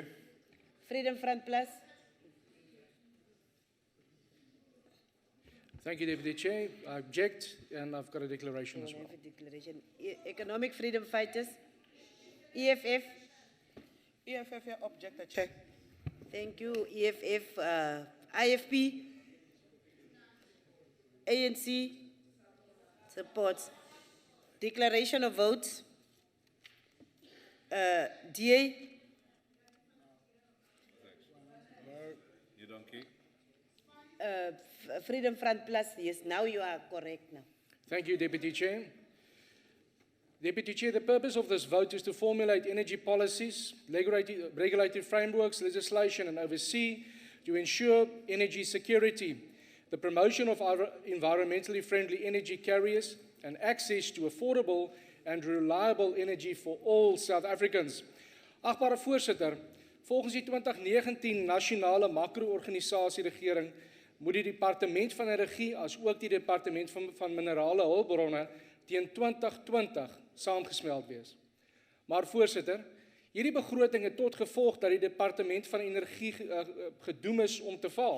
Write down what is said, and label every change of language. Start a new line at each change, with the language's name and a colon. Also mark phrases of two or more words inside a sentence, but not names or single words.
English: Freedom Front Plus. Thank you, Deputy Chair. I object, and I've got a declaration as well. Have a declaration. Economic Freedom Fighters. EFF. EFF, object, Chair. Thank you, EFF. IFP. ANC. Supports. Declaration of votes. DA. Freedom Front Plus, yes, now you are correct now. Thank you, Deputy Chair. Deputy Chair, the purpose of this vote is to formulate energy policies, regulatory frameworks, legislation, and oversee to ensure energy security, the promotion of our environmentally friendly energy carriers, and access to affordable and reliable energy for all South Africans.
Afrikaans: Agbare Voorsitter, volgens die 2019 nasionale makro-organisasie regering moet die Departement van Energie as ook die Departement van Minerale Hulpbronne teen 2020 saamgesmeld wees. Maar Voorsitter, hierdie begroting het tot gevolg dat die Departement van Energie gedoem is om te faal.